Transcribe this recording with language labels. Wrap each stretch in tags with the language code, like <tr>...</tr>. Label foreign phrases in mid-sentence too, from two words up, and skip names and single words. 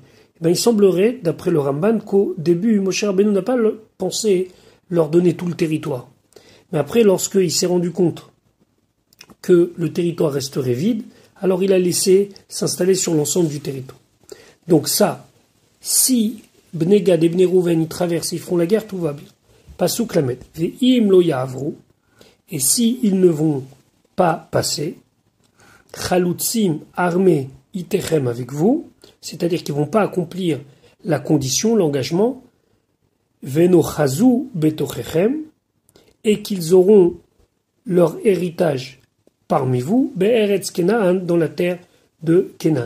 <fr>Eh bien, il semblerait, d'après le Ramban, qu'au début, Moshe Rabbeinu n'a pas pensé leur donner tout le territoire. Mais après, lorsqu'il s'est rendu compte que le territoire resterait vide, alors il a laissé s'installer sur l'ensemble du territoire. Donc ça, si Bnei Gad et Bnei Reuven y traversent, ils font la guerre, tout va bien.</fr> <he>פסוק ל. ואם לא יעברו,</he> <fr>et si ils ne vont pas passer, Chalutzim, armés, itechem avec vous, c'est-à-dire qu'ils ne vont pas accomplir la condition, l'engagement,</fr> <he>ונאחזו בתוככם,</he> <fr>et qu'ils auront leur héritage parmi vous,</fr> <he>בארץ כנען,</he> <fr>dans la terre de Kenaan.</fr>